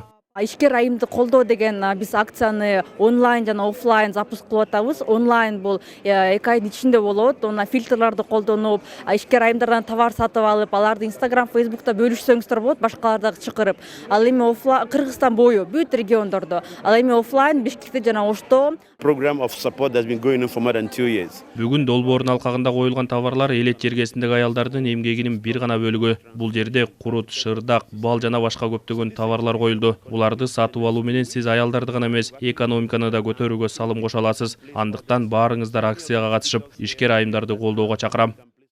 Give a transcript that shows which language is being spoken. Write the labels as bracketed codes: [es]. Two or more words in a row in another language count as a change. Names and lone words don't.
[ky] Ишкер айымды колдоо деген биз акцияны онлайн жана офлайн запуск кылып атабыз. Онлайн бул 2 айдын ичинде болот. Онда фильтрларды колдонуп, ишкер айымдардан товар сатып алып, аларды Instagram, Facebook'та бөлүшсөңүздөр болот, башкаларда чакырып. Ал эми офлайн Кыргызстан бою бүт региондордо. Ал эми офлайн Бишкекте жана Ошто. [en] Program of support has been going on for more than 2 years. [ky] Бүгүн Долбоордун алкагында коюлган товарлар элет жергесиндеги аялдардын эмгегинин бир гана бөлүгү. Бул жерде курут, шырдак, бал жана башка көптөгөн товарлар коюлду. Буларды сатып алуу менен сиз аялдарды гана эмес, экономиканы да көтөрүүгө салым кошо аласыз. Андыктан баарыңыздар акцияга катышып, ишкер айымдарды колдоого чакырам.